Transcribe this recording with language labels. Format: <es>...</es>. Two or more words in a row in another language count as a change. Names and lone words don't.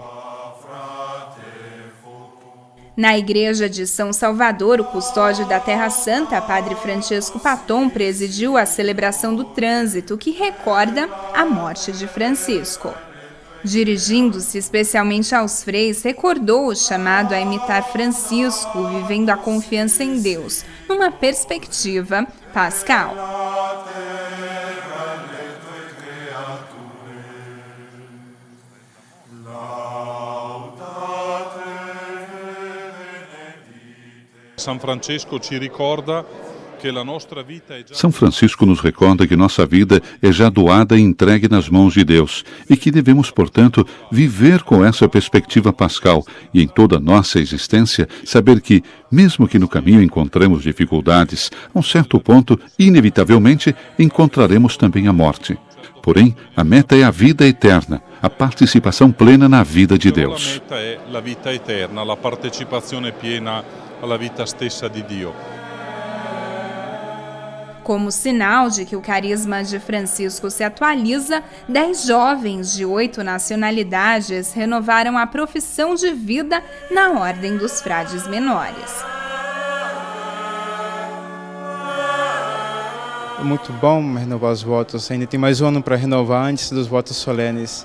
<pt>Na igreja de São Salvador, o custódio da Terra Santa, Padre Francesco Patton, presidiu a celebração do trânsito, que recorda a morte de Francisco. Dirigindo-se especialmente aos freis, recordou o chamado a imitar Francisco, vivendo a confiança em Deus, numa perspectiva pascal.</pt> <it>San Francesco ci ricorda</it> <pt>que a nossa vida é São Francisco nos recorda que nossa vida é já doada e entregue nas mãos de Deus e que devemos, portanto, viver com essa perspectiva pascal e em toda a nossa existência saber que, mesmo que no caminho encontremos dificuldades, a um certo ponto, inevitavelmente, encontraremos também a morte. Porém, a meta é a vida eterna, a participação plena na vida de Deus. A meta é a vida eterna, a partecipação plena</pt> <it>alla vita stessa di Dio.</it> <pt>Como sinal de que o carisma de Francisco se atualiza, 10 jovens de 8 nacionalidades renovaram a profissão de vida na Ordem dos Frades Menores. É muito bom renovar os votos, ainda tem mais um ano para renovar antes dos votos solenes.</pt>